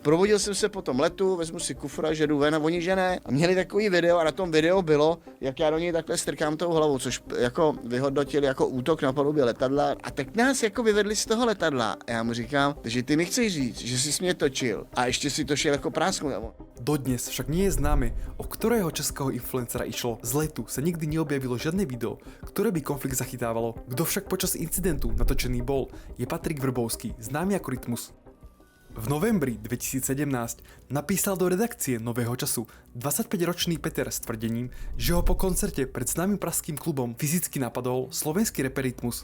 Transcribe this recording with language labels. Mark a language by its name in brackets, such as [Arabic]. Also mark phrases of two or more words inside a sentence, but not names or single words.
[Czech] Probudil jsem se po tom letu, vezmu si kufra, že jdu ven a oni že ne. A měli takový video a na tom videu bylo, jak já do něj takhle strkám tou hlavou, což jako vyhodnotili jako útok na palubě letadla, a tak nás jako vyvedli vyvedli z toho letadla. A já mu říkám, že ty mi chceš říct, že jsi mě točil a ještě si to šel jako prásknout. [Slovak] Dodnes však nie je známe, o ktorého českého influencera išlo. Z letu sa nikdy neobjavilo žiadne video, ktoré by konflikt zachytávalo. Kto však počas incidentu natočený bol, je Patrik Vrbovský, známy ako Rytmus. V novembri 2017 napísal do redakcie Nového času 25-ročný Peter s tvrdením, že ho po koncerte pred známym pražským klubom fyzicky napadol slovenský rapper Rytmus.